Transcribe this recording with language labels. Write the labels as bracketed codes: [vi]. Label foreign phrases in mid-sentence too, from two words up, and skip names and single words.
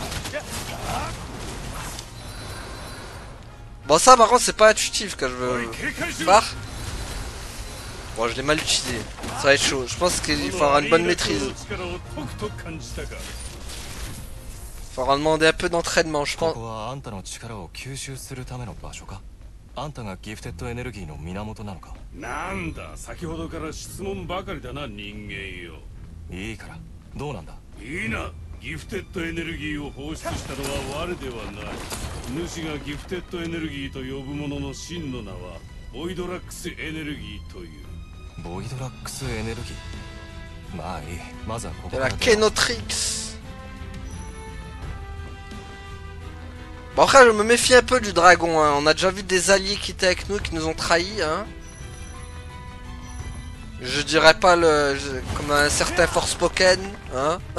[fr] Bon, ça par contre c'est pas intuitif que je veux faire. Bon, je l'ai mal utilisé. Ça va être chaud. Je pense qu'il faudra une bonne maîtrise. Il faudra demander un peu d'entraînement, je pense. [ja] あんたがギフテッドエネルギーの源なのか。なんだ、先ほどから質問ばかりだな人間よ。いいから、どうなんだ。いいな、ギフテッドエネルギーを放出したのは我ではない。主がギフテッドエネルギーと呼ぶ者の真の名はボイドラックスエネルギーという。ボイドラックスエネルギー。まあいい。まずはここ [fr] De [ja] か [fr] la [ja] ら。 [fr] Kenotrix. Bon après je me méfie un peu du dragon, hein. On a déjà vu des alliés qui étaient avec nous qui nous ont trahis, hein. Je dirais pas comme un certain Forspoken, hein.